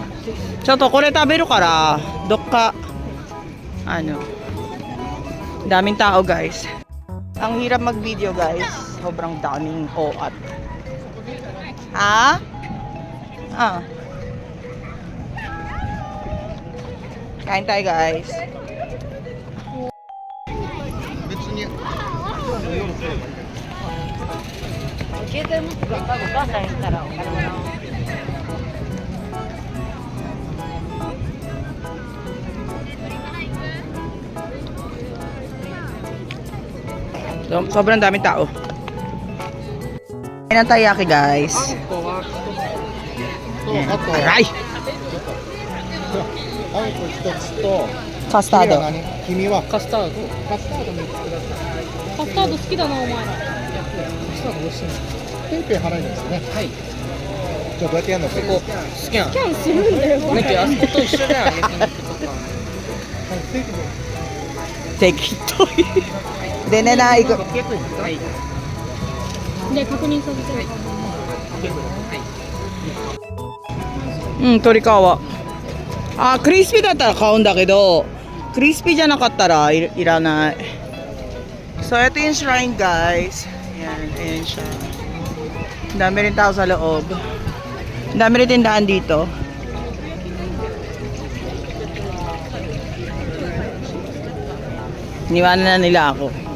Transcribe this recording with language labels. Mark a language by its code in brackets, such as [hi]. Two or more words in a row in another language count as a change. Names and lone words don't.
[ja] ちょっと、これ食べるから. [tl] Dokka. Daming tao guys. Ang hirap mag-video guys. Sobrang daming oat. Kain tayo guys. [ja] 別に。携帯持ってお母さんいたらお金もらおう。 [tl] Sobrang daming tao. Kain ng taiyaki guys. [ja] あと。 [tl] Aray! [ja] あんこ一つと。 Custado. 君はカスタード。カスタード3つください。カスタード好きだなお前ら。カスタード美味しいんです。ペンペン払えるんですね。はい。じゃあどうやってやるの？ここスキャン。スキャンするんだよ。なんかあそこと一緒じゃん。適当に。でねな、行く。はい。で確認させて。鶏皮。クリスピーだったら買うんだけど、 crispyじゃなかったらいらない。 [tl] So, ito yung shrine, guys. Ayan, ayan siya. Ang dami rin tao sa loob. Ang dami rin tindahan dito. Iniwanan na nila ako.